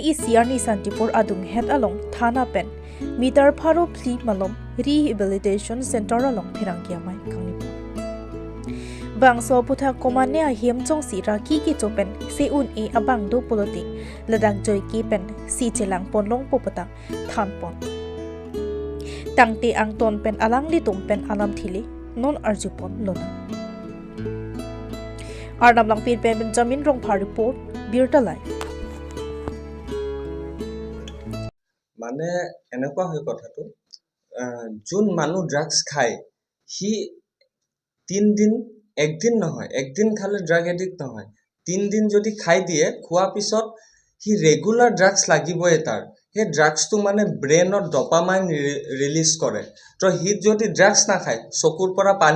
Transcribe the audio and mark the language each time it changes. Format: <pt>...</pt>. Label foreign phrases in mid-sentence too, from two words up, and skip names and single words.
<mjw>i siar ni santipur adung het along thana pen meter pharo phli malom</mjw> <en>rehabilitation center</en> <mjw>along phirangkia mai khangni bangso putha komane a hiam chong si ra ki chopen se un e abang do poloti ladak joy ki pen si chelang ponlong popata than pon tangte ang ton pen alang li tum pen alam thili non arjupon lona arnam lang pin pen Benjamin rong phar report Birta Live</mjw> <as>মানে এনেকুৱা হয় কথাটো যোন মানুহ ড্ৰাগছ খায় সি 3 দিন একদিন নহয় একদিন খালে</as> <en>drug addict</en> <as>নহয় 3 দিন যদি খাই দিয়ে খোৱা পিছত সি</as> <en>regular drugs</en> <as>লাগিবই তাৰ সেই ড্ৰাগছটো মানে ব্ৰেইনত</as> <en>dopamine release</en> <as>কৰে তো সি যদি ড্ৰাগছ নাখায় চকুৰ পৰা পানী</as>